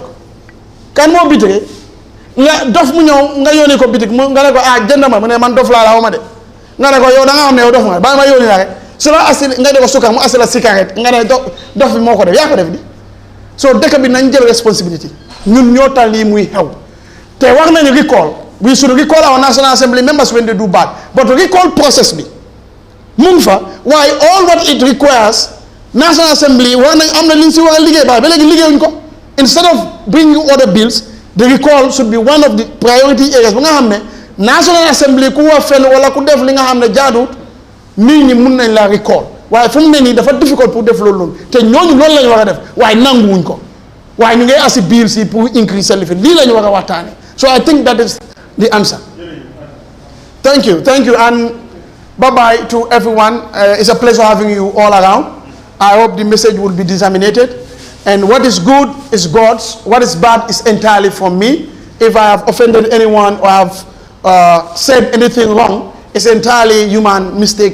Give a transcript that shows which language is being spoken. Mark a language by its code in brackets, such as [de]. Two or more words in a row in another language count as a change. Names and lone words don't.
[wo] kan moo bitré nga dof mu ñëw nga yónnee ko bitik mu nga ne ko jënd ma mu ne man dof laa la xaw ma de nga ne ko yow da nga xam ne yow dof nga bàyyi ma yónnee la rek su la asi nga de ko sukkar mu asi la cigarette nga ne dof bi moo ko def yaa ko def di soo dëkk bi nañ jël responsibility ñun ñoo tal lii muy xew te wax nañu [en] recall we should recall our National Assembly members when they do bad but recall process [wo] bi mu ngi fa waaye [en] all what it requires National Assembly [wo] war nañ am na li ñu si war a liggéey ba léegi liggéeyuñ ko [en] instead of bringing other bills the recall should be one of the priority areas [wo] bu nga xam ne National Assembly ku wax fenn wala ku def li nga xam ne jaaduwut nit ñi mun nañ la recall waaye fu mu ne nii dafa difficult pour def loolu noonu te ñooñu loolu la ñu war a def waaye nanguwuñ ko waaye ñu ngay asi bill si pour increase sa lifin lii la ñu war a waxtaane [en] so I think that is the answer. Thank you and bye bye to everyone. It's a pleasure having you all around. I hope the message will be disseminated. And what is good is God's. What is bad is entirely from me. If I have offended anyone or have said anything wrong, it's entirely human mistake.